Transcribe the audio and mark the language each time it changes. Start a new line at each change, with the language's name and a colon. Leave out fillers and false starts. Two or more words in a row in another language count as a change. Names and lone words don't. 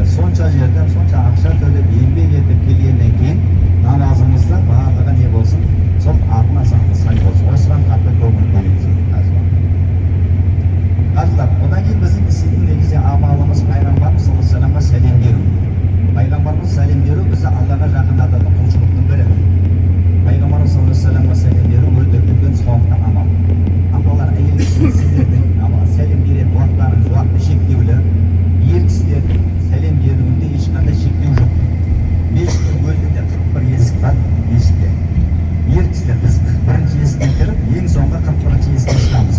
Kazakh: Сонша жерден сонша ақша төлеп еңбек етіп келгеннен кейін намазымызда барлығы не болсын, сол атын асанды сай болсын. Осыған қатты көңіл бөлеміз. Қазылар, одан кейін біздің істейтін негізде амалымыз пайғамбарымыз
Arabic: صلى الله عليه وسلم
Kazakh: сәлем беру. Пайғамбарымыз сәлем беру бізді Аллаға жақындататын құлшылықтың бірі. Пайғамбарымыз
Arabic: صلى الله عليه وسلم
Kazakh: сәлем беру өте үлкен сауапты амал. Апалар, әйел сіздердің сәлем беретін уақыттарыңыз уақыты шектеулі. Ер кісілердің сәлем беруінде ешқандай шектеу жоқ. Мешіттің өзінде 41 есік бар, мешітте. Ер кісілер біз 41-ші есіктен кіріп, ең соңғы 41-ші есіктен шығамыз.